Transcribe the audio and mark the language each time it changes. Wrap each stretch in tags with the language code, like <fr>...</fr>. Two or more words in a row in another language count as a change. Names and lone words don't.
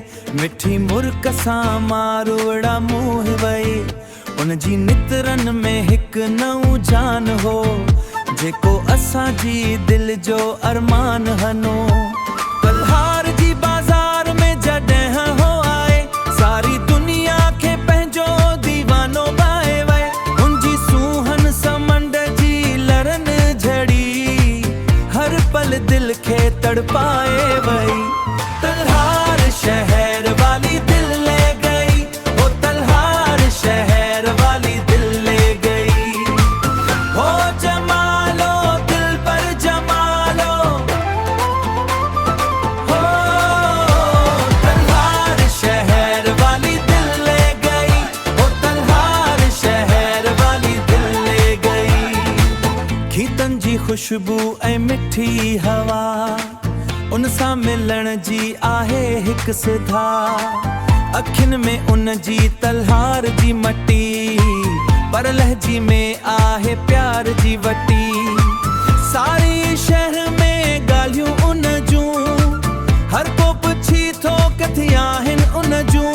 <sd>मिठी मुर्क सां मारोड़ा मुंह वई उन जी नितरन में हिक नऊ जान हो जेको असांजी दिल जो अरमान हनो। तलहार जी बाज़ार में जॾहिं हो आए सारी दुनिया खे पंहिंजो दीवानो बाए वए उनजी सूहन समंड जी लरन झड़ी हर पल दिल खे तड़पाए वई।</sd> <ur>تلہار شہر والی دل لے گئی، او تلہار شہر والی دل لے گئی. ہو جمالو دل پر جمالو، ہو تلہار شہر والی دل لے گئی، او تلہار شہر والی دل لے گئی.</ur> <sd>गीतन जी खुशबू ऐं मिठी हवा उन सां मिलण जी आहे हिक सुधा अखियुनि में उन जी तलहार जी मटी पर लहजी में आहे प्यार जी वटी। सारे शहर में ॻाल्हियूं उन जूं हर को पुछी थो किथे आहिनि उन जूं।</sd>